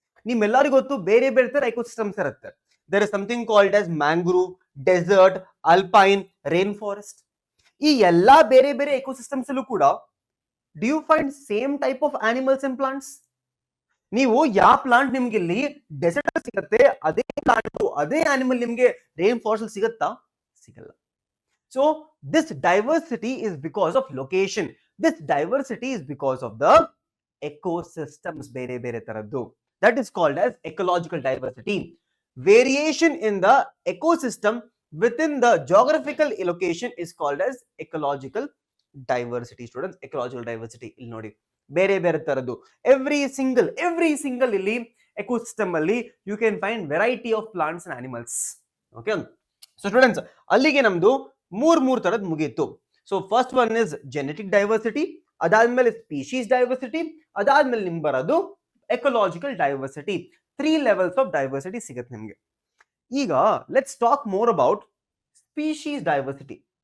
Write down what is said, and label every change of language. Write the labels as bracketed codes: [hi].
[kn] ನಿಮ್ಮೆಲ್ಲರಿಗೂ ಗೊತ್ತು, ಬೇರೆ ಬೇರೆ ತರ ಎಕೋಸಿಸ್ಟಮ್ಸ್ ಇರುತ್ತೆ. [en] There is something called as mangrove, desert, alpine, rain forest. [kn] ಈ ಎಲ್ಲಾ ಬೇರೆ ಬೇರೆ ಎಕೋಸಿಸ್ಟಮ್ಸ್ ಅಲ್ಲೂ ಕೂಡ [en] Do you find same type of animals and plants? [kn] ನೀವು ಯಾವ ಪ್ಲಾಂಟ್ ನಿಮ್ಗೆ ಇಲ್ಲಿ ಡೆಸರ್ಟ್ ಸಿಗುತ್ತೆ, ಅದೇ ಪ್ಲಾಂಟ್ ಅದೇ ಆನಿಮಲ್ ನಿಮ್ಗೆ ರೇನ್ ಫಾರೆಸ್ಟ್ ಸಿಗುತ್ತಾ? ಸಿಗಲ್ಲ. [en] So this diversity is because of location. This diversity is because of the ecosystems [kn] ಬೇರೆ ಬೇರೆ ತರದ್ದು. [en] That is called as ecological diversity. Variation in the ecosystem within the geographical location is called as ecological diversity. Students, ecological diversity [kn] ಇಲ್ಲಿ ನೋಡಿ ಬೇರೆ ಬೇರೆ ತರದ್ದು [en] every single ಇಲ್ಲಿ ecosystem ಅಲ್ಲಿ you can find variety of plants and animals. Okay, so students, [kn] ಅಲ್ಲಿಗೆ ನಮ್ದು ಮೂರ್ ತರದ್ ಮುಗೀತು. [en] so first one is genetic diversity, [kn] ಅದಾದ್ಮೇಲೆ ಸ್ಪೀಶೀಸ್ ಡೈವರ್ಸಿಟಿ, ಅದಾದ್ಮೇಲೆ ನಿಮ್ಗೆ ಬರೋದು ecological diversity. 3 levels of diversity ಸಿಗುತ್ತೆ ನಿಮ್ಗೆ. ಈಗ [en] Let's talk more about species diversity.